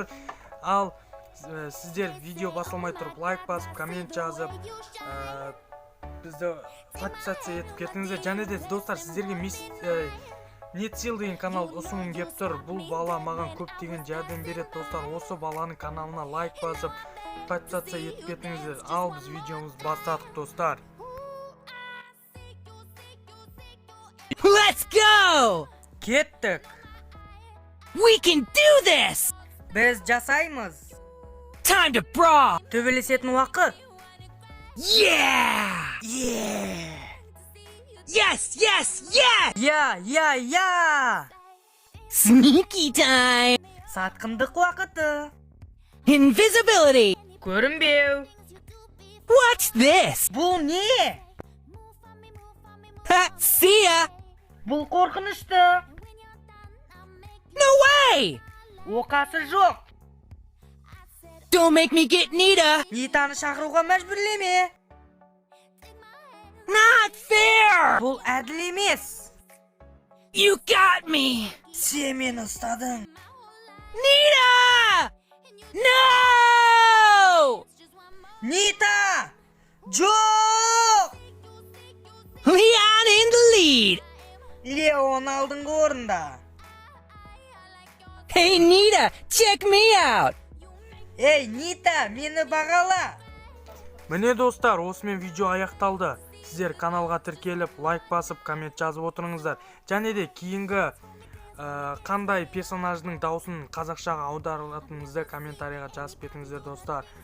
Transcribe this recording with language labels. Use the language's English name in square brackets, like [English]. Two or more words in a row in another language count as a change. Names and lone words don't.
[Kazakh] Ал сіздер видео басылмай тұрып лайк басып, коммент жазып, бізді подписаться етіп кетіңіздер. Және де достар, сіздерге Нетсил деген канал ұсынғым келіп тұр. Бұл бала маған көптеген жәрдем береді достар. Осы баланың каналына лайк басып, подписаться етіп кетіңіздер. Ал біз видеомыз бастадық достар. [English] Let's go! [Kazakh] Кеттік. [English] We can do this! [Kazakh] Біз жасаймыз. [English] Time to brawl! [Kazakh] Төбелесетін уақыт. [English] Yeah! Yes, yes, yes! Я. Sneaky time! [Kazakh] Сатқындық уақыты. [English] Invisibility! [Kazakh] Көрінбеу. [English] What's this? [Kazakh] Бұл не? [English] Ha, see ya! [Kazakh] Бұл қорқынышты. [English] No way! [Kazakh] Оқасы жоқ. [English] Don't make me get Nita! [Kazakh] Нитаны шақыруға мәжбүрлеме. [English] Not fair! [Kazakh] Бұл әділ емес. [English] You got me! [Kazakh] Сен мені ұстадың. [English] Nita! No! [Kazakh] Нита! Жоқ! [English] Leon in the lead! [Kazakh] Леон алдыңғы орында. [English] Hey Nita, check me out! [Kazakh] Ей, Нита, мені бағала. Міне достар, осымен видео аяқталды. Сіздер каналға тіркеліп, лайк басып, коммент жазып отырыңыздар. Және де кейінгі қандай персонаждың дауысын қазақшаға аударылатыныңызды комментарийға жазып кетіңіздер достар.